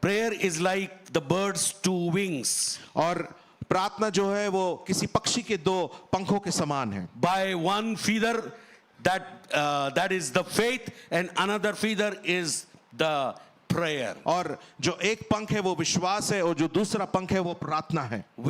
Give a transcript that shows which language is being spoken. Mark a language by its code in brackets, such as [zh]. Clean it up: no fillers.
[en] Prayer is like the bird's 2 wings. [hi] और प्रार्थना जो है वो किसी पक्षी के 2 पंखों के समान है। [en] By one feather, that is the faith, and another feather is the prayer. [hi] और जो एक पंख है वो विश्वास है और जो दूसरा पंख है वो प्रार्थना है।